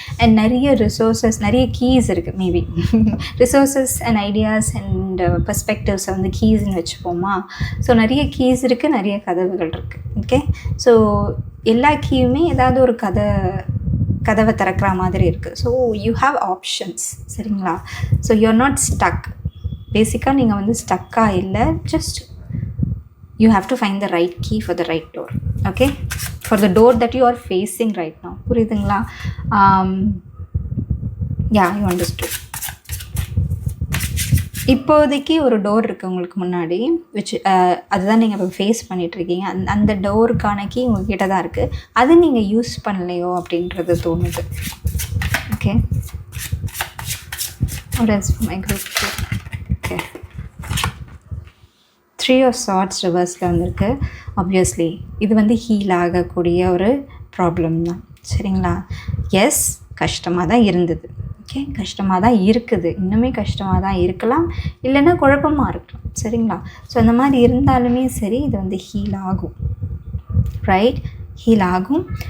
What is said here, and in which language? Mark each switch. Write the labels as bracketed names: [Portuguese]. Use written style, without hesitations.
[Tamil] And நிறைய resources, நிறைய keys இருக்குது. Maybe resources and ideas and பெர்ஸ்பெக்டிவ்ஸை வந்து கீஸ்ன்னு வச்சுப்போமா. ஸோ நிறைய கீஸ் இருக்குது, நிறைய கதவுகள் இருக்குது. ஓகே, ஸோ எல்லா கீயுமே ஏதாவது ஒரு கதவை திறக்கிற மாதிரி இருக்குது. [English] So you have options. சரிங்களா? So you are not stuck. [Tamil] பேசிக்காக நீங்கள் வந்து ஸ்டக்காக இல்லை, [English] Just you have to find the right key for the right door. Okay, for the door that you are facing right now. [Tamil] புரியுதுங்களா? [English] Yeah, you understood. [Tamil] இப்போதைக்கு ஒரு door இருக்குது உங்களுக்கு முன்னாடி, அதுதான் நீங்கள் இப்போ ஃபேஸ் பண்ணிகிட்ருக்கீங்க. அந்த டோருக்கான கீ உங்ககிட்ட தான் இருக்குது. அது நீங்கள் யூஸ் பண்ணலையோ அப்படின்றது தோணுது. [English] Okay, what else for my group? [Tamil] Okay, 3 of Swords ரிவர்ஸில் வந்திருக்கு. ஆப்வியஸ்லி இது வந்து ஹீல் ஆகக்கூடிய ஒரு ப்ராப்ளம் தான், சரிங்களா? எஸ், கஷ்டமாக தான் இருந்தது. ஓகே, கஷ்டமாக தான் இருக்குது, இன்னுமே கஷ்டமாக தான் இருக்கலாம், இல்லைன்னா குழப்பமாக இருக்கலாம், சரிங்களா? ஸோ அந்த மாதிரி இருந்தாலுமே சரி, இது வந்து ஹீல் ஆகும், ரைட்? ஹீல் ஆகும்.